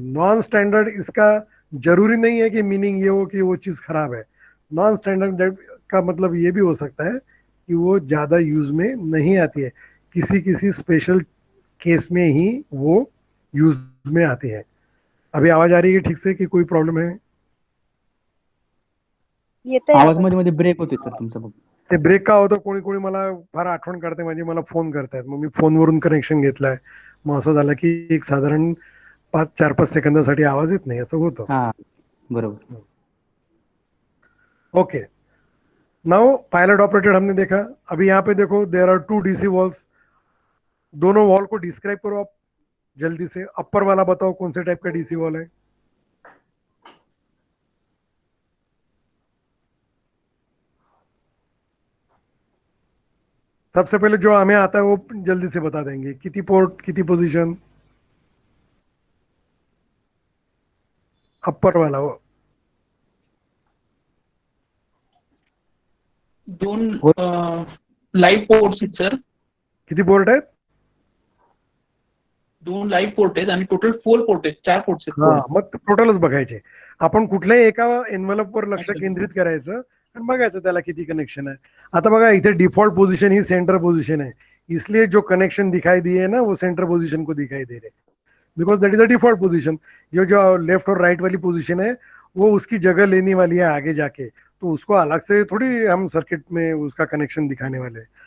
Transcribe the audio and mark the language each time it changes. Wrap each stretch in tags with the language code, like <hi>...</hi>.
<hi>Non standard, इसका जरूरी नहीं है कि मीनिंग ये हो कि वो चीज खराब है। नॉन स्टैंडर्ड का मतलब ये भी हो सकता है कि वो ज्यादा यूज में नहीं आती है, किसी किसी स्पेशल केस में ही वो यूज में आती है। अभी आवाज आ रही है ठीक से कि कोई प्रॉब्लम है?</hi> <mr>येतंय आवाज आता. मध्ये मध्ये ब्रेक होते सर तुमचा बघ. ते ब्रेक का होतं, कोणी कोणी मला फार आठवण करते माझी, मला फोन करतायत, मग मी फोनवरून कनेक्शन घेतलाय, मग असं झालं की एक साधारण 4-5 सेकंदासाठी आवाज येत नाही, असं होतं। हा बरोबर.</mr> <hi>ओके, नाउ पायलट ऑपरेटेड हमने देखा। अभी यहाँ पे देखो</hi> <en>There are 2 DC walls.</en> <hi>दोनों वॉल को डिस्क्राइब करो आप जल्दी से। अपर वाला बताओ कौन से टाइप का डीसी वॉल है? सबसे पहले जो हमें आता है वो जल्दी से बता देंगे,</hi> <mr>किती पोर्ट किती पोजीशन?</mr> <hi>अपर वाला वो</hi> <mr>2 लाईव्ह पोर्ट्स आहेत सर. किती पोर्ट आहेत? 2 लाईव्ह पोर्ट आहेत आणि टोटल 4 पोर्ट आहेत, 4 पोर्ट आहेत. हा, मग टोटलच बघायचे. आपण कुठल्याही एका एनव्हलप वर लक्ष केंद्रित करायचं आणि बघायचं त्याला किती कनेक्शन आहे. आता बघा इथे डिफॉल्ट पोजीशन ही</mr> <hi>सेंटर पोजीशन है, इसलिए जो कनेक्शन दिखाई दिए ना वो सेंटर पोजीशन को दिखाई दे रहे,</hi> <en>Because that is a default position.</en> <hi>जो लेफ्ट और राइट वाली पोजीशन है वो उसकी जगह लेने वाली है आगे जाके, तो उसको अलग से थोड़ी हम सर्किट में उसका कनेक्शन दिखाने वाले हैं.</hi>